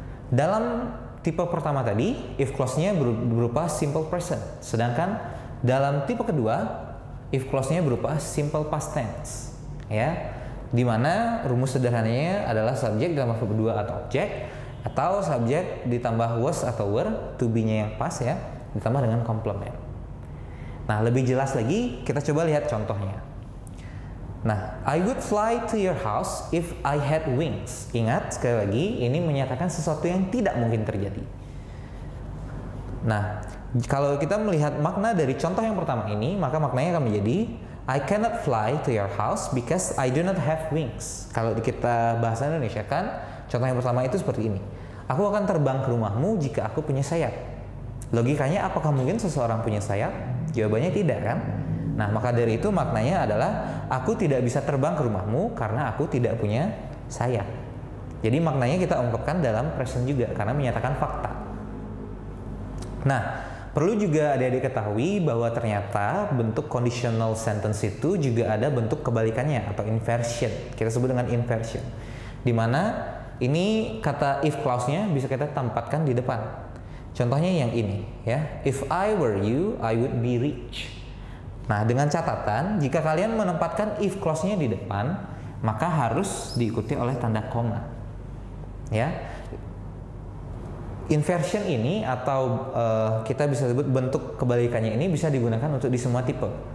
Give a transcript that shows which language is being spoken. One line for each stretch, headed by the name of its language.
Indonesian: Dalam tipe pertama tadi, if clause-nya berupa simple present, sedangkan dalam tipe kedua, if clause-nya berupa simple past tense. Ya. Di mana rumus sederhananya adalah subjek ditambah verb 2 atau objek, atau subjek ditambah was atau were, to be-nya yang pas ya, ditambah dengan complement. Nah, lebih jelas lagi kita coba lihat contohnya.
English: Nah, I would fly to your house if I had wings.
Indonesian: Ingat sekali lagi, ini menyatakan sesuatu yang tidak mungkin terjadi. Nah, kalau kita melihat makna dari contoh yang pertama ini, maka maknanya akan menjadi
English: I cannot fly to your house because I do not have wings.
Indonesian: Kalau kita bahasa Indonesia kan, contoh yang pertama itu seperti ini. Aku akan terbang ke rumahmu jika aku punya sayap. Logikanya, apakah mungkin seseorang punya sayap? Jawabannya tidak kan? Nah, maka dari itu maknanya adalah aku tidak bisa terbang ke rumahmu karena aku tidak punya sayap. Jadi maknanya kita ungkapkan dalam present juga karena menyatakan fakta. Nah, perlu juga adik-adik ketahui bahwa ternyata bentuk conditional sentence itu juga ada bentuk kebalikannya atau inversion. Kita sebut dengan inversion. Di mana ini kata if clause-nya bisa kita tempatkan di depan. Contohnya yang ini ya.
English: If I were you, I would be rich.
Indonesian: Nah, dengan catatan jika kalian menempatkan if clause-nya di depan, maka harus diikuti oleh tanda koma. Ya. Inversion ini atau kita bisa sebut bentuk kebalikannya ini bisa digunakan untuk di semua tipe.